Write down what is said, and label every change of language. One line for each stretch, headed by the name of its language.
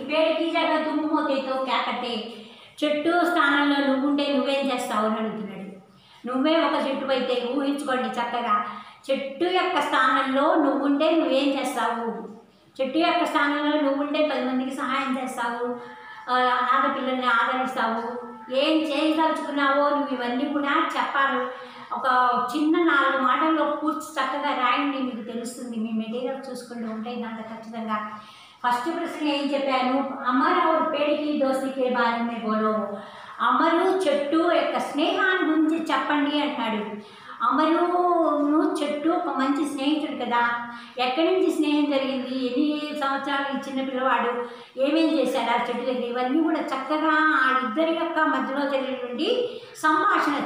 Hindi: पेड़ की जगह तुम होते तो क्या करते?
Telugu: చెట్టు స్థానంలో నువ్వుంటే నువ్వేం చేస్తావు అని అడుగుతున్నాడు. నువ్వే ఒక చెట్టు అయితే ఊహించుకోండి చక్కగా. చెట్టు యొక్క స్థానంలో నువ్వుంటే నువ్వేం చేస్తావు? చెట్టు యొక్క స్థానంలో నువ్వుంటే 10 మందికి సహాయం చేస్తావు, అనాథ పిల్లల్ని ఆదరిస్తావు, ఏం చేయదలుచుకున్నావో నువ్వు ఇవన్నీ కూడా చెప్పాలి. ఒక చిన్న 4 మాటల్లో పూర్తి చక్కగా రాయండి, మీకు తెలుస్తుంది. మీ మెటీరియల్ చూసుకుంటూ ఉంటాయి దాంట్లో ఖచ్చితంగా. ఫస్ట్ ప్రశ్న ఏం చెప్పాను,
Hindi: అమర్ और पेड़ की दोस्ती के बारे में बोलो.
Telugu: అమరు చెట్టు యొక్క స్నేహాన్ని గురించి చెప్పండి అంటాడు. అమరును చెట్టు ఒక మంచి స్నేహితుడు కదా. ఎక్కడి నుంచి స్నేహం జరిగింది, ఎన్ని సంవత్సరాలు చిన్న పిల్లవాడు ఏమేం చేశాడు ఆ చెట్టు దగ్గర, ఇవన్నీ కూడా చక్కగా ఆ ఇద్దరి యొక్క మధ్యలో జరిగినటువంటి సంభాషణ.